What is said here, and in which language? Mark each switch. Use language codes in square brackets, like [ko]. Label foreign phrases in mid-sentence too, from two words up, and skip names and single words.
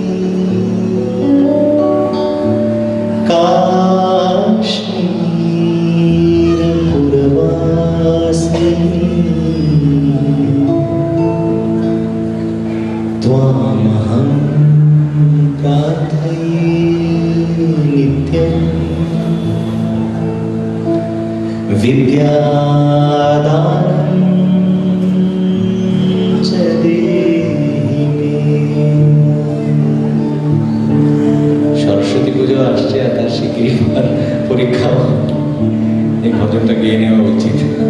[sa] काश्मीर पुरवासिनी त्वामहं प्रार्थये नित्यम् विद्यादानं च देहि मे। [bn] सरस्वती পুজো আসছে, আর তার শিগগিরই পরীক্ষাও। এই ভজনটা গিয়ে নেওয়া উচিত।